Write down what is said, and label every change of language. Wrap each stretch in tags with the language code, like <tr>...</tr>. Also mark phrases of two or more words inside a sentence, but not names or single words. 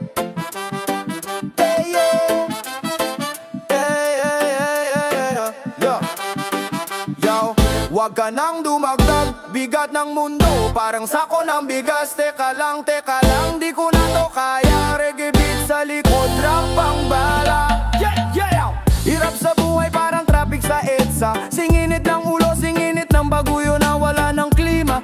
<en>Hey, yeah. Hey, yeah, yeah, yeah, yeah. Yo! Yo!</en> <tl>Wag ka nang dumagdag, bigat ng mundo parang sako ng bigas. Teka lang, di ko na to kaya.</tl> <en>Reggae beat</en> <tl>sa likod, rap pang bala.</tl> <en>Yeah, yeah!</en> <tl>Hirap sa buhay parang traffic sa EDSA, singinit ng ulo, singinit ng baguyo na wala ng klima.</tl>